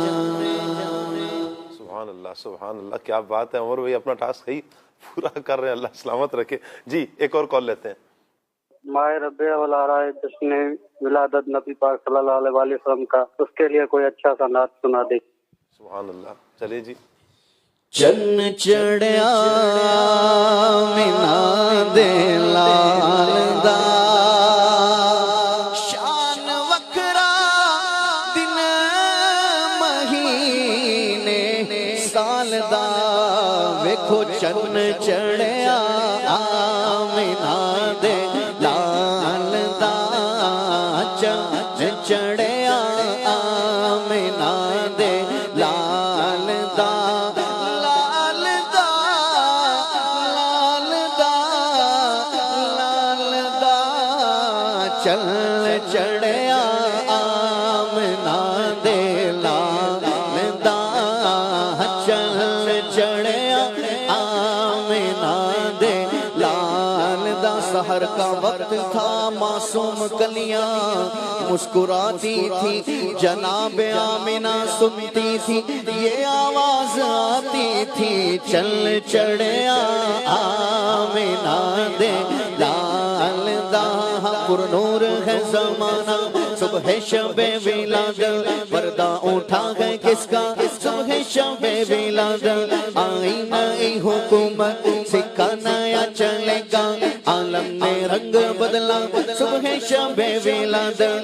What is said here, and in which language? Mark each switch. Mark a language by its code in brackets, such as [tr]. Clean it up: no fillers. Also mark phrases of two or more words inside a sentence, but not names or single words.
[ur] سبحان اللہ سبحان اللہ، کیا بات ہے. عمر بھائی اپنا ٹاسک ہی پورا کر رہے ہیں. اللہ سلامت رکھے. جی ایک اور کال لیتے ہیں. ماہ ربیع الاول آ رہا ہے، جشن ولادت نبی پاک صلی اللہ علیہ وسلم کا، اس کے لیے کوئی اچھا سا نعت سنا دے. سبحان اللہ. چلیے جی. [pa] چن چڑھیا مینا دے لال دا، شان وکھرا دن مہینے سال دا. ویکھو چن چڑھیا مینا دے لال دا، چن چڑھیا مینا دے لال دا. چل چڑھیا آمنا دے لال دا، چل چڑھیا آمنا دے لال دا. [ur] سحر کا وقت تھا، معصوم کلیاں مسکراتی تھی، جناب آمنہ سنتی تھی، یہ آواز آتی تھی. [pa] چل چڑھیا آمنا دے لال دا. [ur] پر نور ہے زمانہ، صبح شب ولادت، پردہ اٹھا ہے کس کا، صبح شب ولادت. آئی نئی حکومت، سکہ نیا چلے گا، عالم نے رنگ بدلا، صبح شب ولادت.